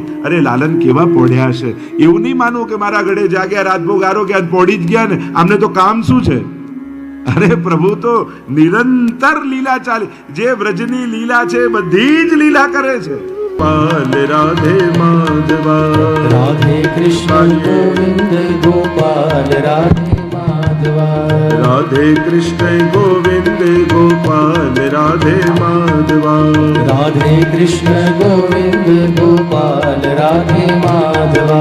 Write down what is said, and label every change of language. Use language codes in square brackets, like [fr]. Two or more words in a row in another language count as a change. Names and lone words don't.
[gu] અરે લાલન કેવા પોઢ્યા છે, એવું નહીં માનવું કે મારા ગળે જાગ્યા, રાતભો ગારો ગયા, પોઢી જ ગયા ને, આમને તો કામ શું છે. અરે પ્રભુ તો નિરંતર લીલા ચાલે. જે વ્રજની લીલા છે બધી જ લીલા કરે છે. પાલ રાધે માધવા, [hi] राधे कृष्ण गोविंद गोपाल, राधे माधवा। राधे कृष्ण गोविंद गोपाल, राधे माधवा। राधे कृष्ण गोविंद गोपाल, राधे माधवा।